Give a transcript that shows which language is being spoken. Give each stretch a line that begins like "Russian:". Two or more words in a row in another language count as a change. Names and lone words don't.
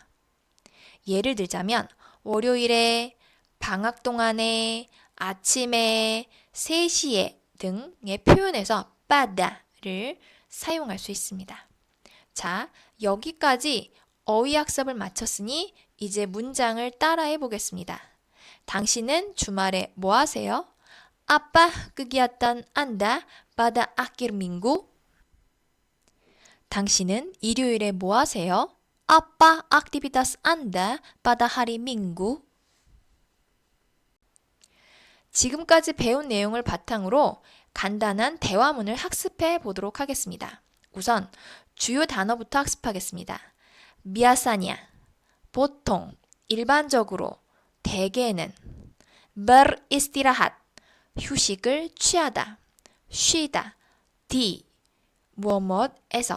Korean: 예를 들자면 월요일에, 방학 동안에, 아침에, 3시에 등의 표현에서 pada를 사용할 수 있습니다. 자, 여기까지 어휘학습을 마쳤으니 이제 문장을 따라해 보겠습니다. 당신은 주말에 뭐 하세요?
Indonesian: Apa kegiatan Anda pada akhir minggu?
Korean: 당신은 일요일에 뭐 하세요?
Indonesian: Apa aktivitas Anda pada hari Minggu?
Korean: 지금까지 배운 내용을 바탕으로 간단한 대화문을 학습해 보도록 하겠습니다. 우선 주요 단어부터 학습하겠습니다. biasanya, 보통, 일반적으로, 대개는, beristirahat, 휴식을 취하다, 쉬다, di, 무엇무엇에서.